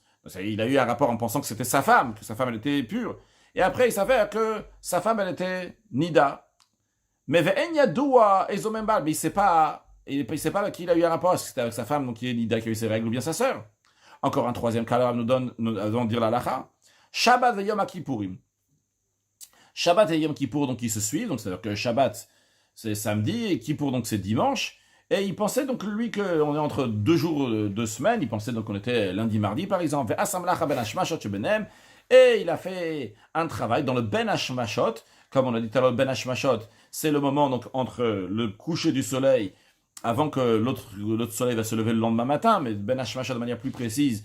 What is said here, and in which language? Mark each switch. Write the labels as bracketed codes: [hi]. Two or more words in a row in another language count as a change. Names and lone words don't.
[fr] Il a eu un rapport en pensant que c'était sa femme, que sa femme elle était pure. Et après, il s'avère que sa femme elle était nida. Mais il ne sait pas avec qui il a eu un rapport. Est-ce que c'était avec sa femme, donc qui est nida, qui a eu ses règles, ou bien sa sœur. Encore un 3e cas, alors nous allons dire la lacha. Shabbat et Yom Kippourim. Shabbat et Yom Kippour, donc ils se suivent. Donc c'est-à-dire que Shabbat c'est samedi et Kippour donc c'est dimanche. Et il pensait donc lui qu'on est entre 2 jours, 2 semaines. Il pensait donc qu'on était lundi, mardi par exemple. Et il a fait un travail dans le [he] בין השמשות. [fr] Comme on a dit tout à l'heure, [he] בין השמשות, [fr] c'est le moment donc entre le coucher du soleil, avant que l'autre soleil va se lever le lendemain matin, mais [he] בין השמשות [fr] de manière plus précise.